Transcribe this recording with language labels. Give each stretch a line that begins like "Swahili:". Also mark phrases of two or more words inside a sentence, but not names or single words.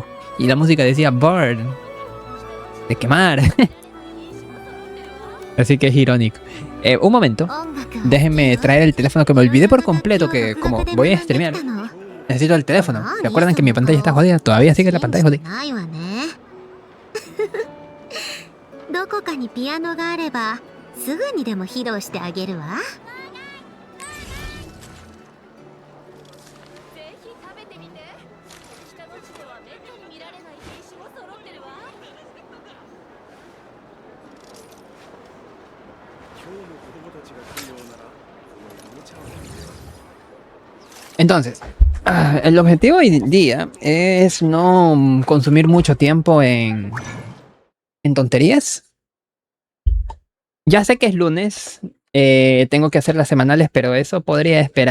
Spanish: Y la música decía burn. De quemar. Así que es irónico. Un momento. Déjenme traer el teléfono, que me olvidé por completo. Que como voy a streamear, necesito el teléfono. ¿Se acuerdan que mi pantalla está jodida? Todavía sigue la pantalla jodida.
Japanese: どこかにピアノがあればすぐにでも披露してあげるわ。ぜひ食べてみて。北の地ではめったに見られない品種も揃ってるわ。今日の子供たちが来るようならこのおもちゃを見て。
Spanish: Entonces, el objetivo hoy día es no consumir mucho tiempo en tonterías. Ya sé que es lunes, tengo que hacer las semanales, pero eso podría esperar.